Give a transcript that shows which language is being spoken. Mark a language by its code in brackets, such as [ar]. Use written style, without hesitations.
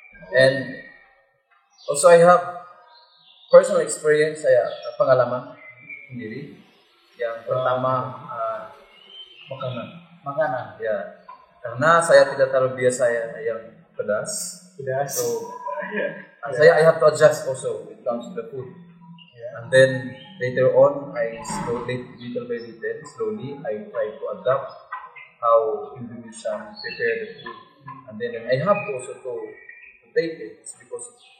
[en] And also I have personal experience, [id] pengalaman sendiri. Yang pertama makanan. Karena saya tidak terlalu biasa yang pedas. [en] So I have to adjust also when it comes to the food. And then later on, little by little, slowly, I try to adapt how Indonesians prepare the food. And then I have to also to take it. It's because